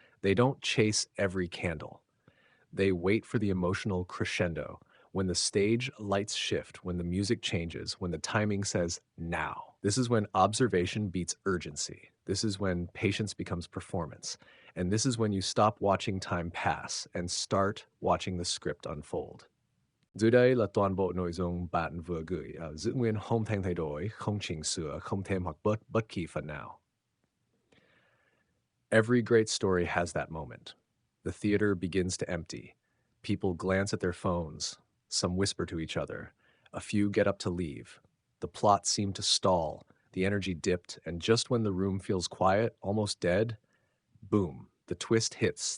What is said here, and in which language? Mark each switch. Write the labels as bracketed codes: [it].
[en] They don't chase every candle. They wait for the emotional crescendo, when the stage lights shift, when the music changes, when the timing says now. This is when observation beats urgency. This is when patience becomes performance. And this is when you stop watching time pass and start watching the script unfold. [vi] Dưới đây là toàn bộ nội dung bạn vừa gửi, giữ nguyên không thành thay đổi, không chỉnh sửa, không thêm hoặc bớt bất kỳ phần nào. [en] Every great story has that moment. The theater begins to empty. People glance at their phones. Some whisper to each other. A few get up to leave. The plot seemed to stall. The energy dipped, and just when the room feels quiet, almost dead, boom, the twist hits.